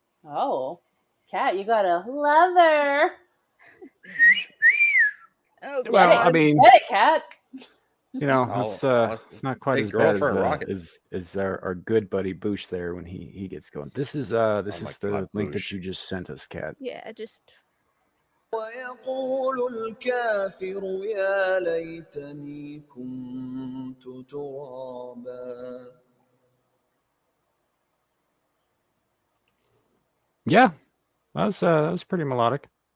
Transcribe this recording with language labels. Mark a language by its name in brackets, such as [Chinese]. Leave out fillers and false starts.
[English] Oh, Kat, you got a lover. Oh, well, I mean, get it, Kat. It's not quite as bad as our good buddy Boosh there when he gets going. This is the link that you just sent us, Kat. Yeah, just. [Arabic] ويقول الكافر يا ليتني كنت ترابا. [English] Yeah, that was pretty melodic.